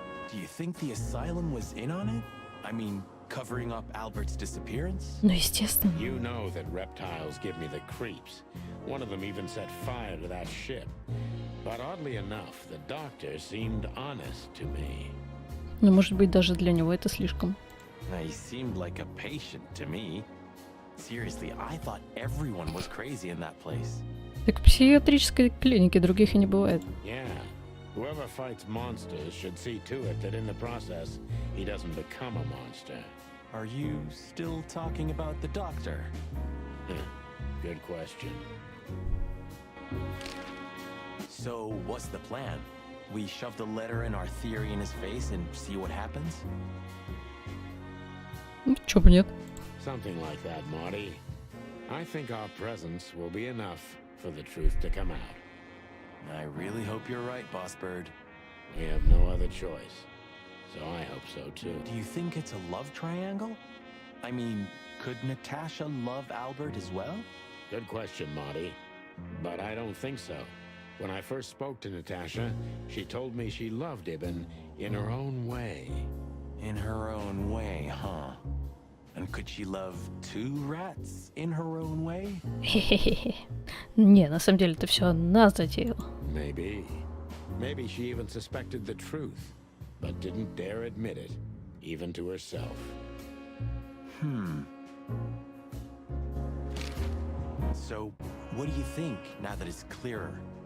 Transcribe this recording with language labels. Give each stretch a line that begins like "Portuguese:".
English: Do you think the asylum was in on it? I mean, covering up Albert's disappearance?
Russian: Ну, естественно.
English: You know that reptiles give me the creeps. One of them even set fire to that ship. But oddly enough, the doctor seemed honest to me.
Russian: Ну, может быть, даже для него это слишком.
English: He seemed like a patient to me. Seriously, I thought everyone was crazy in that place.
Russian: Так в психиатрической клинике других и не бывает.
English: Yeah. Whoever fights monsters should see to it that in the process, he doesn't become a monster. Are you still talking about the doctor? Good question. So, what's the plan? We shove the letter and our theory in his face and see what happens?
Russian: Чё бы нет.
English: Something like that, Marty. I think our presence will be enough for the truth to come out. I really hope you're right, Boss Bird. We have no other choice. So I hope so too. Do you think it's a love triangle? I mean, could Natasha love Albert as well? Good question, Marty. But I don't think so. When I first spoke to Natasha, she told me she loved Ibn in her own way. In her own way, huh? And could she love two rats in her own way? Хе-хе-хе.
Russian: Не, на самом деле это все она затеяла.
English: Maybe. Maybe she even suspected the truth, but didn't dare admit it, even to herself. So, what do you think now that it's clearer?